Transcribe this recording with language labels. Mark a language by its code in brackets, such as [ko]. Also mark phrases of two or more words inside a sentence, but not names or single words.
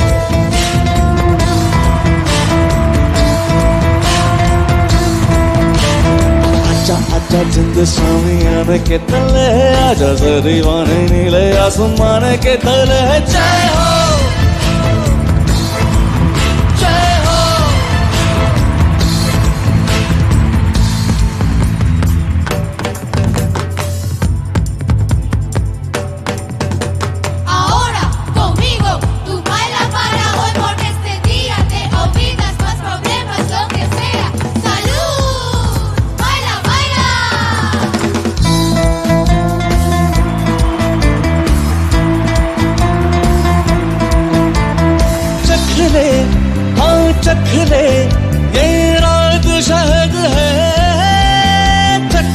[hi] आजा जिंद स्वामी के तले, आजा जरीवाने नीले आसमान के तले। जय हो जय हो। [es] Ahora conmigo tú baila para hoy, porque este día te olvidas más problemas, lo que sea. Salud, baila, baila. [hi] चख ले हाँ चख ले, ये रात शहद है, चख